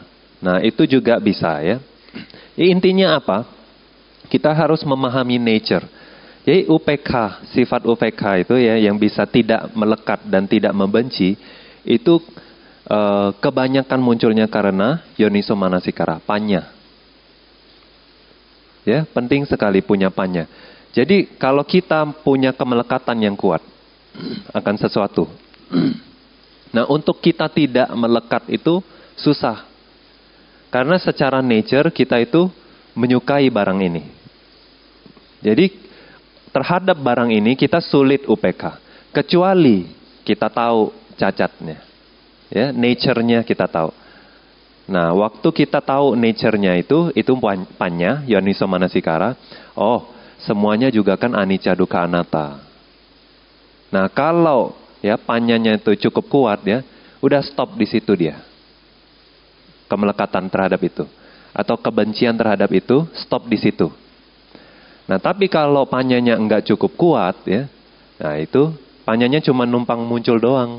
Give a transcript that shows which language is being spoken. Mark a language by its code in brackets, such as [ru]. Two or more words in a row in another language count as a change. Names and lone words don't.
[id] Nah itu juga bisa ya. Intinya apa? Kita harus memahami nature. Jadi UPK, sifat UPK itu ya yang bisa tidak melekat dan tidak membenci, itu kebanyakan munculnya karena [pi] yoniso manasikara, [id] panya. Ya, penting sekali punya panya. Jadi kalau kita punya kemelekatan yang kuat akan sesuatu. Nah, untuk kita tidak melekat itu susah. Karena secara nature kita itu menyukai barang ini. Jadi terhadap barang ini kita sulit UPK. Kecuali kita tahu cacatnya. Ya, nature-nya kita tahu. Nah, waktu kita tahu nature-nya itu panya, [pi] yoniso manasikara. [id] Oh, semuanya juga kan [pi] anicca dukkha anatta. [id] Nah, kalau ya panyanya itu cukup kuat ya, udah stop di situ dia. Kemelekatan terhadap itu atau kebencian terhadap itu stop di situ. Nah, tapi kalau panyanya enggak cukup kuat ya, nah itu panyanya cuma numpang muncul doang.